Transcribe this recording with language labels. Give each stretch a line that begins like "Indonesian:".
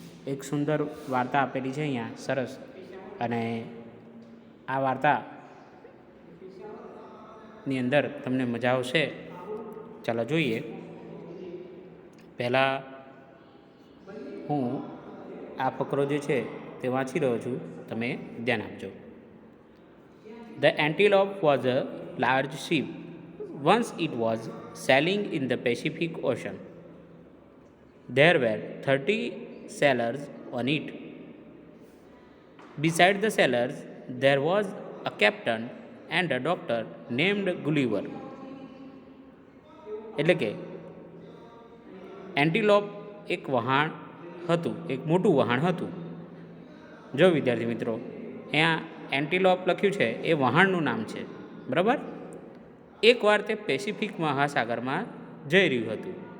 Gujarati: એક સુંદર વાર્તા આપેલી છે અહીંયા, સરસ, અને આ વાર્તાની અંદર તમને મજા આવશે. ચાલો જોઈએ. પહેલાં હું આ ફકરો જે છે તે વાંચી રહ્યો છું, તમે ધ્યાન આપજો.
English: The antelope was a large ship. Once it was sailing in the Pacific Ocean. There were 30 sailors on it. Beside the sailors, there was a captain and a doctor named Gulliver.
Gujarati: એટલે કે એન્ટીલોપ એક વહાણ હતું, એક મોટું વહાણ હતું. જો વિદ્યાર્થી મિત્રો, અહીંયા એન્ટીલોપ લખ્યું છે એ વહાણનું નામ છે, બરાબર. એકવાર તે પેસિફિક મહાસાગરમાં જઈ રહ્યું હતું.